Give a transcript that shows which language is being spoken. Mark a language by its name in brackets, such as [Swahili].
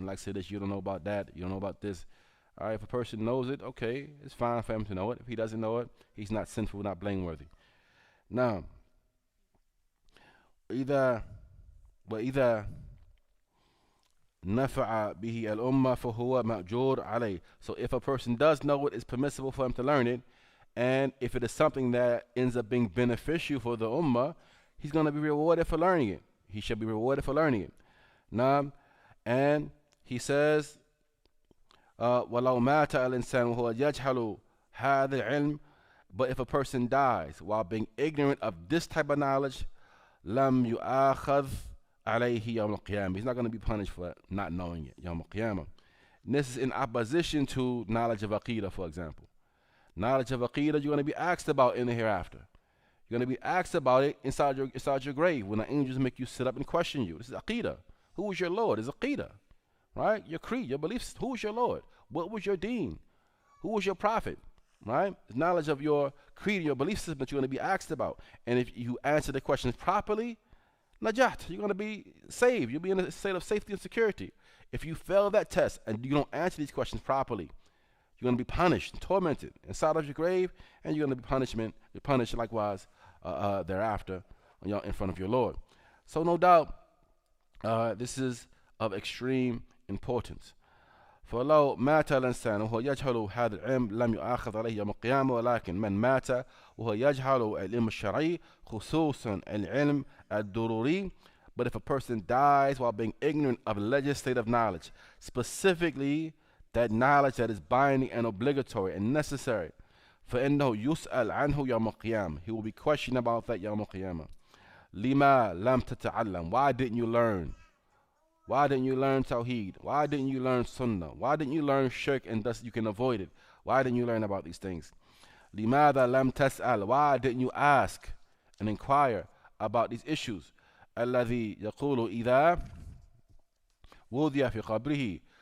[English] And like I said, this, you don't know about that, you don't know about this. All right, if a person knows it, okay, it's fine for him to know it. If he doesn't know it, he's not sinful, not blameworthy. Now, [Arabic] وإذا نفع به الأمة فهو مأجور عليه. [English] So if a person does know it, it's permissible for him to learn it. And if it is something that ends up being beneficial for the ummah, he's going to be rewarded for learning it. He should be rewarded for learning it. Now, and he says, [Arabic] وَلَوْ مَاتَ الْإِنسَانُ وَهُوَ يَجْهَلُ هَذَا الْعِلْمِ. [English] But if a person dies while being ignorant of this type of knowledge, [Arabic] لَمْ يُؤَاخَذْ عليه يوم القيامة. [English] He's not going to be punished for not knowing it, [Arabic] يوم القيامة. [English] This is in opposition to knowledge of Aqidah, for example. Knowledge of Aqidah, you're going to be asked about in the hereafter. You're going to be asked about it inside your grave when the angels make you sit up and question you. This is Aqidah. Who is your Lord? It's Aqidah. Right? Your creed, your beliefs. Who is your Lord? What was your deen? Who was your prophet? Right? It's knowledge of your creed, your belief system that you're going to be asked about. And if you answer the questions properly, najat, you're going to be saved. You'll be in a state of safety and security. If you fail that test and you don't answer these questions properly, you're going to be punished and tormented inside of your grave, and you're going to be punished likewise thereafter in front of your Lord. So no doubt, this is of extreme importance. [Arabic] فلو مات الإنسان وهو يجهل هذا العلم لم يؤاخذ عليه يوم القيامة. ولكن من مات وهو يجهل العلم الشرعي خصوصا العلم الضروري. [English] But if a person dies while being ignorant of legislative knowledge, specifically that knowledge that is binding and obligatory and necessary, [Arabic] فإنه يسأل عنه يوم القيامة. [English] He will be questioned about that [Arabic] يوم القيامة. لما لم تتعلم. [English] Why didn't you learn? Why didn't you learn Tawheed? Why didn't you learn Sunnah? Why didn't you learn Shirk and thus you can avoid it? Why didn't you learn about these things? [Arabic] لماذا لم تسأل. [English] Why didn't you ask and inquire about these issues? [Arabic] الذي يقول إذا وضع في قبره.